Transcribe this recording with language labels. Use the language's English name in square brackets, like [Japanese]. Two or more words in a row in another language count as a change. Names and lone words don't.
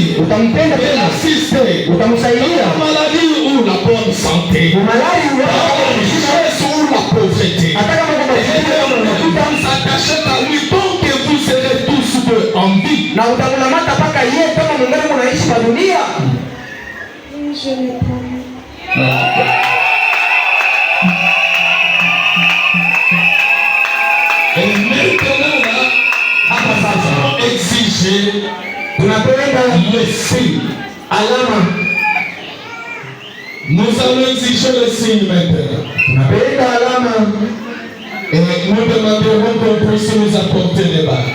[Swahili] utampenda [French] de [Swahili] tena, [French] l'assister dans [Swahili] utamsaidia [French] la maladie ou la bonne santé, [Swahili] umalari [French] dans la richesse ou la pauvreté. [Swahili] hata kama uko masikini au unakuta [French] S'attacher à lui tant que vous serez tous deux en vie. [Swahili] na utamlamata mpaka yeye kama mungali munaishi kwa dunia. [French] Je l'ai promis. Et maintenant là, [Swahili] Hapa sasa [French] on exige [Swahili] tunapenda [French] le signe. [Swahili] alama, [French] Nous allons exiger le signe maintenant. [Swahili] tunapenda alama. [French] Et nous demanderons qu'on puisse nous apporter les balles.